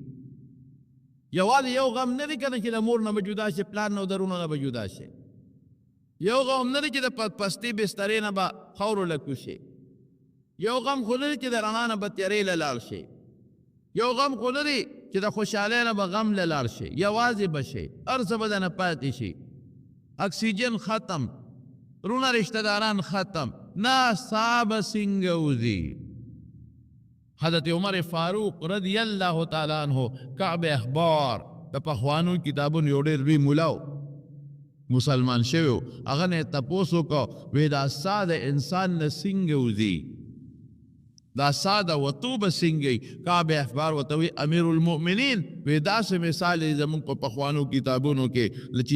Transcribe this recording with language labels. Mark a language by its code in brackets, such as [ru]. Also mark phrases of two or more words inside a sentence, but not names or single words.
[ps] یوازې یو غم نه دی که نه چې د مور نه به جدا شي پلار نه او درونه نه به جدا شي یو غم نه دی چې د پستې بسترې نه به خاورو لکو شي یو غم خو نه دی چې د رڼا نه به تیارې له لاړ شي یو غم خو نه دی چې د خوشحالۍ نه به غم له لاړ شي یوازې به شي هر څه به دنه پاتې شي اکسیجن ختم رونه رشته داران ختم نه سا به څنګه وځي حضرت عمر فاروق [ar] رضی اللہ تعالیٰ عنہ [ps] کعب اخبار د پخوانو کتابونو یو ډېر لوی ملاو مسلمان شوی هغه نه تپوس وکړو وی دا سا د انسان نه څنګه وځي دا سا د وتو به څنګه کعب اخبار ورته وی [ar] امیر المؤمنین [ps] وی داسې مثال یې زموږ په پخوانو کتابونو کې چې